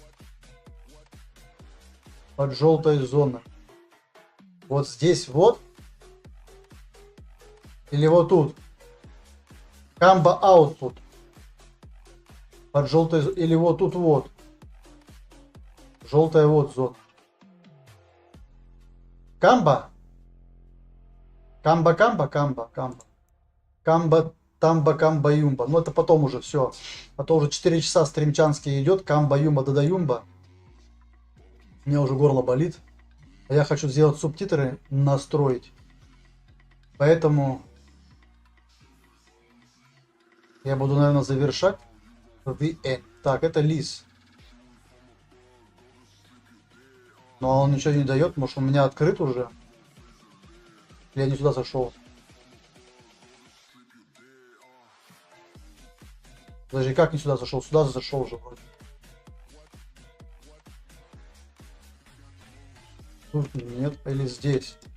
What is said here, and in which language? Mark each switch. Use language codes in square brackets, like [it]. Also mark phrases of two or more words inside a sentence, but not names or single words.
[ru] Под желтой зоной. Вот здесь вот. Или вот тут. Камбо Output. Под желтой... Или вот тут вот. Желтая вот зона. Камбо? Камбо. Камбо, тамбо, камбо, юмба. Но это потом уже все. А то уже 4 часа стримчанский идет. Камбо, юмба, дада, юмба. У меня уже горло болит. А я хочу сделать субтитры, настроить. Поэтому я буду, наверное, завершать. [en] The end. [ru] Так, это лис. Но он ничего не дает. Может, он у меня открыт уже? Я не сюда зашел. Подожди, как не сюда зашел? Сюда зашел уже вроде. Тут нет, или здесь.